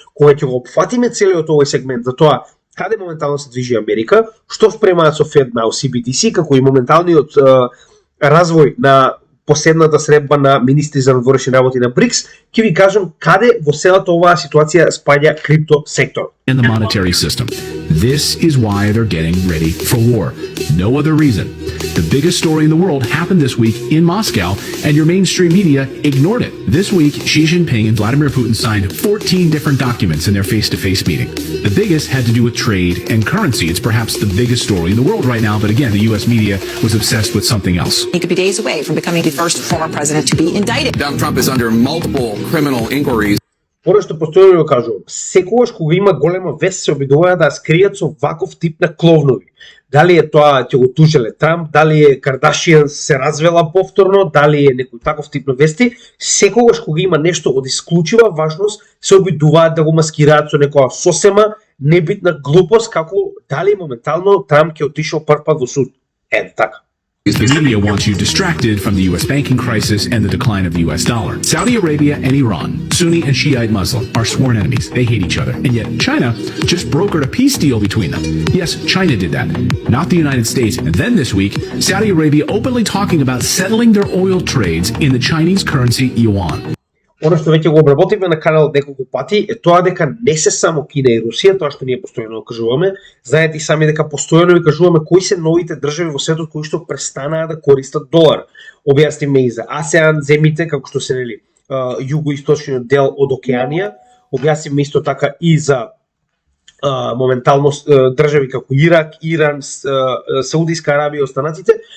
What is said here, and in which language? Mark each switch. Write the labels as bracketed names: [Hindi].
[Macedonian] Кога ќе го опфатиме целиот овој сегмент за тоа каде моментално се движи Америка, што впремаат со FedNow, CBDC, како и моменталниот развој на последната средба на министри за надворешни работи на БРИКС, ќе ви кажам каде во целата оваа ситуација спаѓа криптосектор. [English] and the monetary system. This is why they're getting ready for war. No other reason. The biggest story in the world happened this week in Moscow, and your mainstream media ignored it. This week, Xi Jinping and Vladimir Putin signed 14 different documents in their face-to-face meeting. The biggest had to do with trade and currency. It's perhaps the biggest story in the world right now, but again, the U.S. media was obsessed with something else. He could be days away from becoming the first former president to be indicted. Donald Trump is under multiple criminal inquiries. [Macedonian] Оно што постојано го кажувам, секогаш кога има голема вест се обидуваат да скријат со ваков тип на кловнови. Дали е тоа ќе го тужеле Трамп, дали е Кардашијан се развела повторно, дали е некој таков тип на вести, секогаш кога има нешто од исклучива важност се обидуваат да го маскираат со некоја сосема небитна глупост како дали моментално Трамп ќе отишол прв во суд. Ето така. [English] The media wants you distracted from the U.S. banking crisis and the decline of the U.S. dollar. Saudi Arabia and Iran, Sunni and Shiite Muslim, are sworn enemies. They hate each other. And yet China just brokered a peace deal between them. Yes, China did that, not the United States. And then this week, Saudi Arabia openly talking about settling their oil trades in the Chinese currency yuan. [Macedonian] Оно што веќе го обработивме на каналот неколку пати е тоа дека не се само Кина и Русија, тоа што ние постојано кажуваме, знаете и сами дека постојано ви кажуваме кои се новите држави во светот кои што престанаа да користат долар. Објасниме и за ASEAN земите, како што се нели југоисточниот дел од Океанија, објасниме исто така и за моментално држави како Ирак, Иран, Саудиска Арабија и останатите.